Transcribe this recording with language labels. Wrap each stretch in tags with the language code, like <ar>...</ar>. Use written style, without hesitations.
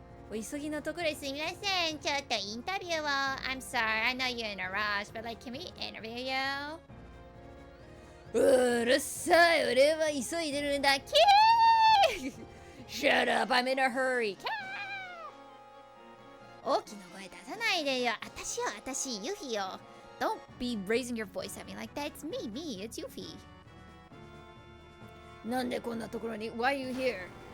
<ja>お急ぎのところすみません。ちょっとインタビューを。</ja> <en>I'm sorry, I know you're in a rush, but like, can we interview you?</en> <ja>うるさい、俺は急いでるんだ。</ja> <en>キー Shut up, I'm in a hurry.</en> <ja>大きな声出さないでよ。私、ユフィよ。</ja> <en>Don't be raising your voice at me like that. It's me, it's Yuffie.</en> <ja>なんでこんなところに</ja> <en>Why are you here?</en>